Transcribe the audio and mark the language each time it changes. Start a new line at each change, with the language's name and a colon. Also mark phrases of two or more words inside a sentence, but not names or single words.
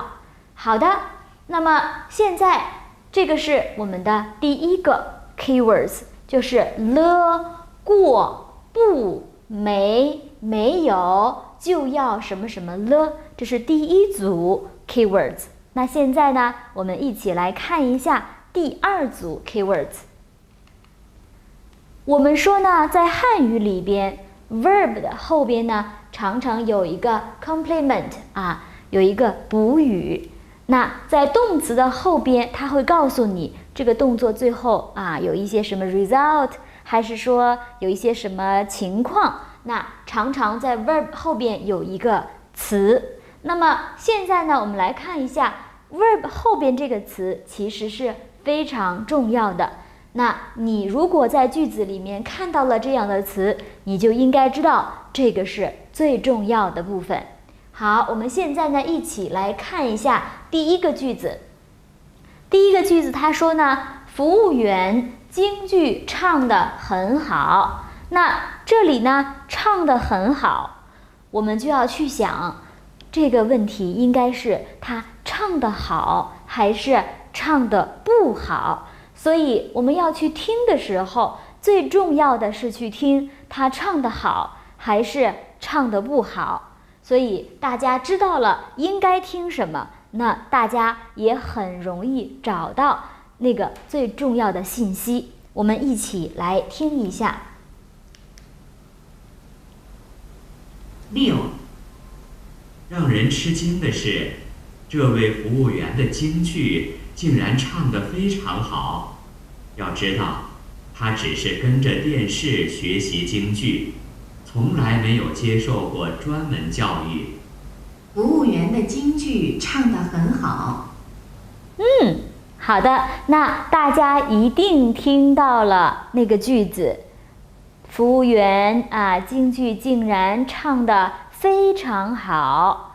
Chinese: 好的，那麼現在這個是我們的第1個 keywords， 就是了、過、不、沒有就要什麼什麼了，這是第1組 keywords。那現在呢，我們一起來看一下第2組 keywords。我們說呢，在漢語裡邊 verb 的後邊呢，常常有一個 complement 有一個補語。那在動詞的後邊，它會告訴你這個動作最後有一些什麼 result，還是說有一些什麼情況。那常常在 verb 後邊有一個詞。那麼現在呢，我們來看一下 verb 後邊這個詞其實是非常重要的。那你如果在句子裡面看到了這樣的詞，你就應該知道這個是最重要的部分。好，我們現在呢一起來看一下第1個句子。第1個句子他說呢，服務員京劇唱得很好。那這裡呢，唱得很好， 我們就要去想，這個問題應該是他唱得好還是唱得不好。所以我們要去聽的時候，最重要的是去听他唱得好還是唱得不好。所以大家知道了應該聽什麼，那大家也很容易找到那個最重要的信息。我們一起來聽一下。 6. 讓人吃驚的是，這位服務員的京劇竟然唱得非常好。要知道，他只是跟着電視學習京劇，從來沒有接受過專門教育。服務員的京劇唱得很好。好的，那大家一定聽到了那個句子，服務員京劇竟然唱得非常好。